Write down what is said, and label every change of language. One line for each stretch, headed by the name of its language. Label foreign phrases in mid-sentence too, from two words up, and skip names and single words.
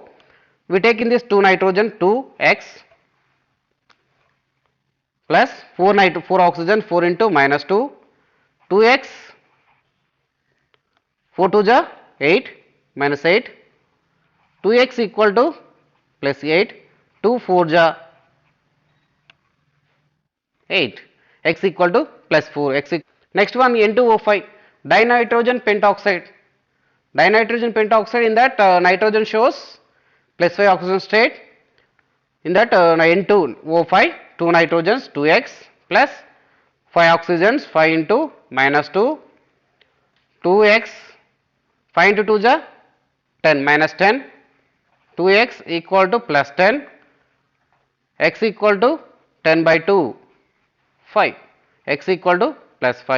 English: We take in this 2 nitrogen, 2x plus 4 oxygen, 4 into minus 2, 2x, 4 to the 8 minus 8, 2x equal to plus 8, 2 4 ja 8. X equal to plus 4. Next one N2O5 dinitrogen pentoxide. Dinitrogen pentoxide, in that nitrogen shows plus 5 oxygen state. In that N2O5 2 nitrogens 2x plus 5 oxygens 5 into minus 2 2x 5 into 2 is 10 minus 10 2x equal to plus 10 x equal to 10 by 2 5 x equal to plus 5.